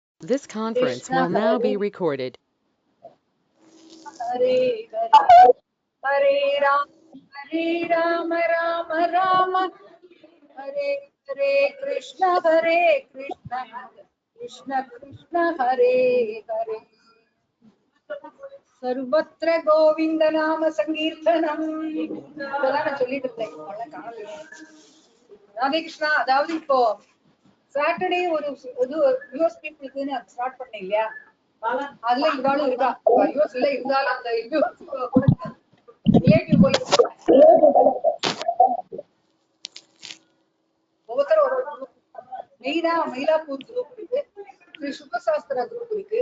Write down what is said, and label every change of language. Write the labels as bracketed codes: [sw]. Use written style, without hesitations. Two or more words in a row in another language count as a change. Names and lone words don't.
[en] This conference will now be recorded. [sa] हरे हरे हरे राम राम राम हरे हरे कृष्ण कृष्ण कृष्ण हरे हरे सर्वत्र गोविंद नाम संकीर्तनम [ta] இதெல்லாம் சொல்லிட்டு இருந்தேன். ராதே கிருஷ்ணா. அதாவது இப்போ சாட்டர்டே ஒரு [en] US peopleக்குன்னு [ta] ஸ்டார்ட் பண்ணேன் இல்லையா, அதுல இவாளும் இருக்கா. யூஎஸ்ல இருந்தாலும் அந்த ரிலேட்டிவ் போய் ஒவ்வொருத்தரும் ஒரு மெயினா மயிலாப்பூர் குரூப் இருக்கு, ஸ்ரீ சுப்பசாஸ்திரா குரூப் இருக்கு.